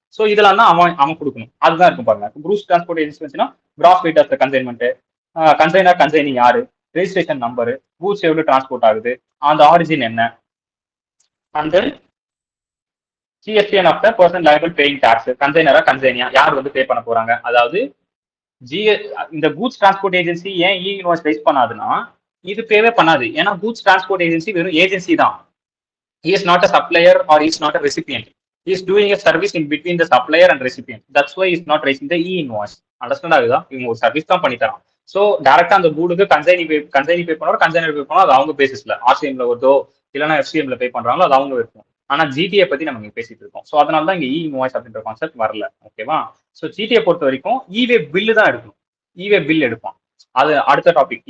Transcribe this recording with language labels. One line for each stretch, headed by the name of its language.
Tamil: So இதெல்லாம் தான் அவன் கொடுக்கணும். அதுதான் இருக்கும் பாருங்க. கூட்ஸ் டிரான்ஸ்போர்ட் ஏஜென்சி வச்சுன்னா gross weight of the consignment, கன்சைனர் consignee யாரு, ரெஜிஸ்ட்ரேஷன் நம்பரு, கூட்ஸ் எவ்வளவு டிரான்ஸ்போர்ட் ஆகுது, அந்த ஆரிஜின் என்ன, அந்த GSTN of the person liable paying tax, கன்சைனரா கன்சைனியா யார் வந்து பே பண்ண போறாங்க. அதாவது இந்த கூட்ஸ் டிரான்ஸ்போர்ட் ஏஜென்சி ஏன் இ இன்வாய்ஸ் ரைஸ் பண்ணாதுன்னா இது பேவே பண்ணாது. ஏன்னா கூட்ஸ் டிரான்ஸ்போர்ட் ஏஜென்சி வெறும் ஏஜென்சி தான்.
English: He is not a supplier or he is not a recipient. He is doing a service in between the supplier and recipient. That's why he is not raising the e-invoice.
Tamil: Understand ஆகுதா? இவங்க ஒரு service தான் பண்ணி தரான். So டேரக்டா அந்த கூடுக்கு consignee பே பண்ணுவோம், கன்சைனர் பே பண்ணோம், அது அவங்க பேசிஸ்ல ஆர்சிஎம்ல வருதோ இல்லைன்னா எஃப்சிஎம்ல பே பண்றாங்களோ அது அவங்க இருக்கும். ஆனா ஜிடிஏ பத்தி நம்ம இங்க பேசிட்டு இருக்கோம். ஸோ அதனால தான் இங்க இ இன்வாய்ஸ் அப்படின்ற கான்செப்ட் வரல. ஓகேவா? ஸோ ஜிடிஏ பொறுத்த வரைக்கும் இவே பில்லு தான் எடுக்கணும். இவே பில் எடுப்பான். அது அடுத்த டாபிக்.